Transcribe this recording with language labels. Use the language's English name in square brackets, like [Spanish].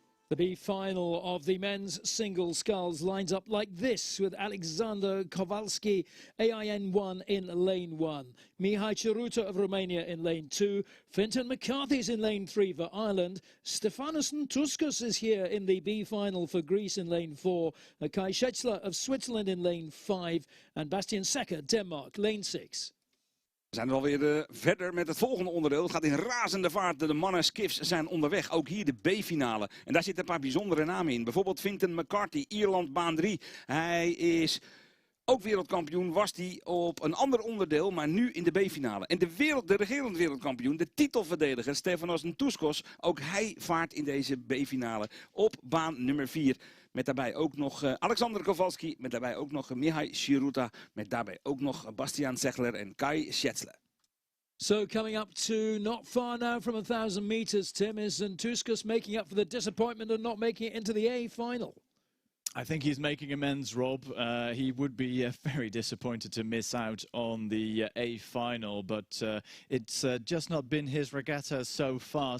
[English] The B final of the men's single sculls lines up like this with Alexander Kowalski, AIN1 in lane 1. Mihai Ceruta of Romania in lane 2. Fintan McCarthy's in lane 3 for Ireland. Stefanos Tuskus is here in the B final for Greece in lane 4. Kai Schätzler of Switzerland in lane 5. And Bastian Secker, Denmark, lane 6. [Dutch] We zijn er alweer verder met het volgende onderdeel. Het gaat in razende vaart. De mannen skiffs zijn onderweg. Ook hier de B-finale. En daar zitten een paar bijzondere namen in. Bijvoorbeeld Fintan McCarthy, Ierland, baan 3. Hij is ook wereldkampioen. Was hij op een ander onderdeel, maar nu in de B-finale. En de regerend wereldkampioen, de titelverdediger Stefanos Ntouskos. Ook hij vaart in deze B-finale op baan nummer 4. Met daarbij ook nog Alexander Kowalski, met daarbij ook nog Mihai Ceruta, met daarbij ook nog Bastian Seckler en Kai Schätzler. [English] So coming up to not far now from 1,000 meters, Tim, is Tuskus making up for the disappointment of not making it into the A final. I think he's making amends, Rob. He would be very disappointed to miss out on the A final, but it's just not been his regatta so far.